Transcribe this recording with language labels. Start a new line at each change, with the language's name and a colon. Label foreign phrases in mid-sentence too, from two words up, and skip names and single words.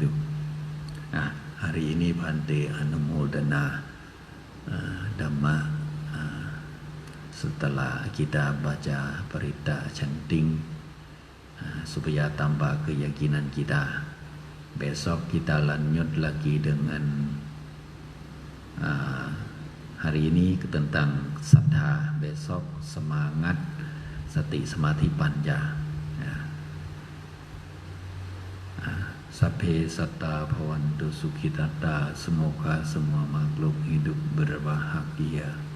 Indonesian: Hari ini Bhante Anumodana Dhamma, setelah kita baca berita chanting supaya tambah keyakinan kita. Besok kita lanjut lagi dengan hari ini tentang sattha, besok semangat
Pali: sati samadhi panja. Sabhe satta bhavantu sukhitata,
Indonesian: semoga semua makhluk hidup berbahagia.